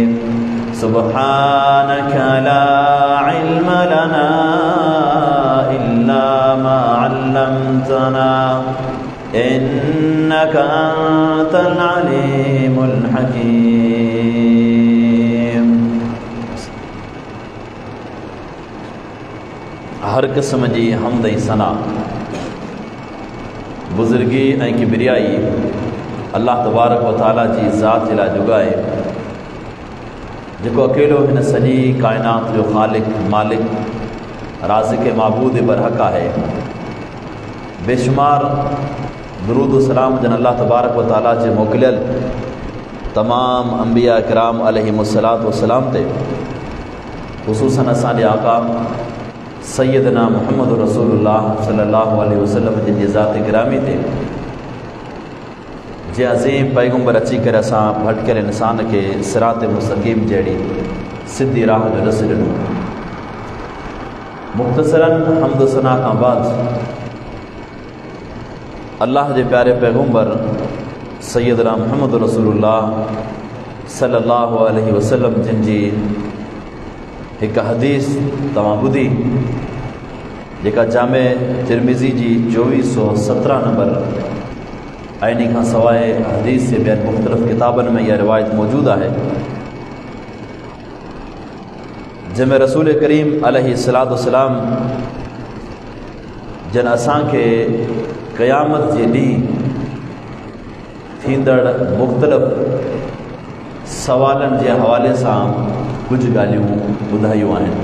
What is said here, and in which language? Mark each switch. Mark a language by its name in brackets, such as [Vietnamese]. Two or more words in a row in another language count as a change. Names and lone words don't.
[Arabic] سبحانك لا علم لنا إلا ما علمتنا إنك أنت العليم الحكيم. [Sindhi] हर क़िस्म जी हमद ऐं सना, बुज़ुर्गी ऐं किबरियाई [Arabic] الله تبارك وتعالى [Sindhi] जी ज़ात जे लाइ जुगाए, जेको अकेलो हिन सॼी काइनात जो ख़ालिक मालिक राज़िक़ माबूद बरहक़ आहे। बेशुमार दुरूद सलाम जन [Arabic] الله تبارك وتعالى [Sindhi] जे मोकिलियल तमाम अंबिया किराम [Arabic] عليهم الصلاة والسلام [Sindhi] ते, ख़ुसूसन असांजे आका सैयदना मुहम्मद रसूलुल्लाह [Arabic] صلى الله عليه وسلم [Sindhi] जी ज़ात गिरामी ते, जे अज़ीम पैगंबर अची करे असां भटकियल इंसान खे [Arabic] صراط مستقيم [Sindhi] जहिड़ी सिधी राह जो ॾस ॾिनो। मुख़्तसरन हम्द सना खां बाद अल्लाह जे प्यारे पैगंबर सैयदना मुहम्मद रसूलुल्लाह [Arabic] صلى الله عليه وسلم [Sindhi] जिन जी हिकु हदीस तव्हां ॿुधी, जेका जामे तिरमिज़ी जी 2417 नंबर ऐं इन खां सवाइ हदीस जे ॿियनि मुख़्तलिफ़ किताबनि में इहा रिवायत मौजूदु आहे, जंहिंमें रसूल करीम [Arabic] عليه الصلاة والسلام [Sindhi] जन असांखे क़यामत जे ॾींहुं थींदड़ मुख़्तलिफ़ सवालनि जे हवाले सां कुझु ॻाल्हियूं ॿुधायूं आहिनि।